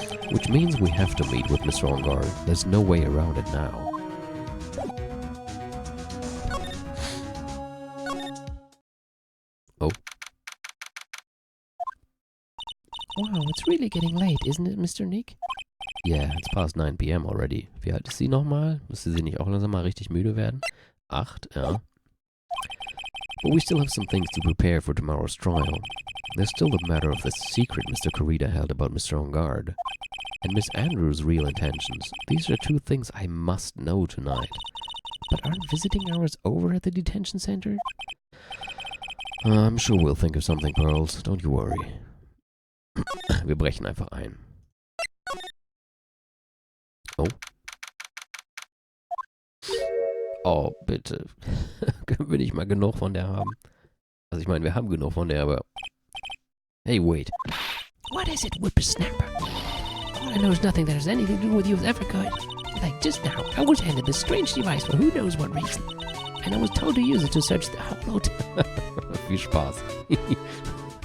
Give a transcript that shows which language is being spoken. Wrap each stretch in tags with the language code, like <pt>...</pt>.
<en>Which means we have to meet with Mr. Ungard. There's no way around it now. Oh. Wow, it's really getting late, isn't it, Mr. Nick? Yeah, it's past 9 p.m. already.</en> <de>Wie alt ist sie nochmal? Müsste sie nicht auch langsam mal richtig müde werden? 8, ja.</de> <en>But we still have some things to prepare for tomorrow's trial. There's still the matter of the secret Mr. Corrida held about Mr. Ungard. And Miss Andrews' real intentions. These are two things I must know tonight. But aren't visiting hours over at the detention center? I'm sure we'll think of something, Pearls. Don't you worry.</en> <de>Wir brechen einfach ein. Oh. Oh, bitte. Können wir nicht mal genug von der haben? Also ich meine, wir haben genug von der, aber...</de> <en>Hey, wait. What is it, whippersnapper? All I know is nothing that has anything to do with you has ever could. Like just now, I was handed this strange device for who knows what reason. And I was told to use it to search the whole</en> <de>Viel Spaß.</de>